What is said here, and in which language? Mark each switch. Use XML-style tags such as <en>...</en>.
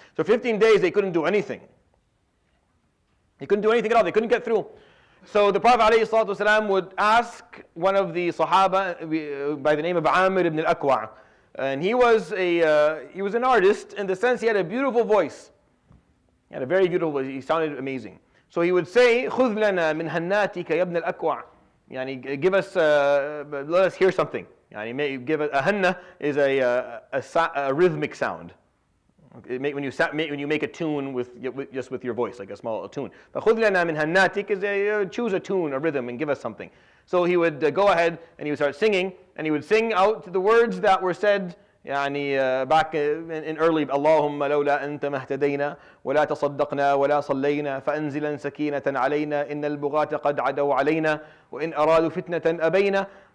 <en>So 15 days they couldn't do anything. They couldn't do anything at all. They couldn't get through. So the Prophet ﷺ would ask one of the Sahaba by the name of Amir ibn al-Aqwa, and he was an artist in the sense he had a beautiful voice. He had a very beautiful voice. He sounded amazing. So he would say,</en> <ar>خُذْ لَنَا مِنْ هَنَّاتِكَ يَا ابْنَ الْأَكْوَعِ.</ar> <en>Give us, let us hear something. Give a hanna is a rhythmic sound. When you make a tune just with your voice, like a small tune. But</en> <ar>خُذْ لَنَا مِنْ هَنَّاتِكَ</ar> <en>is choose a tune, a rhythm, and give us something. So he would go ahead and he would start singing, and he would sing out the words that were said back in early,</en> <ar>اللهم لولا أنت ما اهتدينا ولا تصدقنا ولا صلينا فأنزلا سكينة علينا إن البغاة قد عدوا علينا وإن أرادوا فتنة أبينا.</ar>